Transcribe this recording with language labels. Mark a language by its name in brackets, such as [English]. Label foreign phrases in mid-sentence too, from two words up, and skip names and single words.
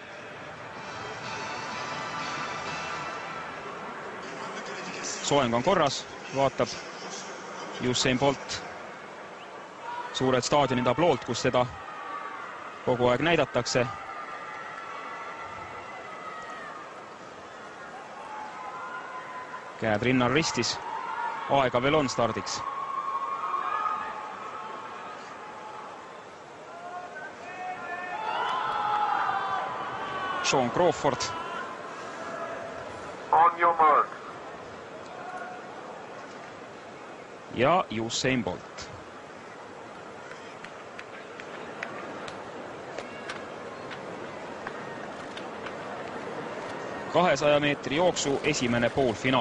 [Estonian] Soeng on korras, vaatab Usain Bolt suured staadioni tabloolt, kus seda kogu aeg näidatakse. Käed rinnal ristis, aega veel on stardiks. Sean Crawford. [English] On your mark. [Estonian] Ja Usain Bolt. ...200 meetri jooksu esimene poolfinaal.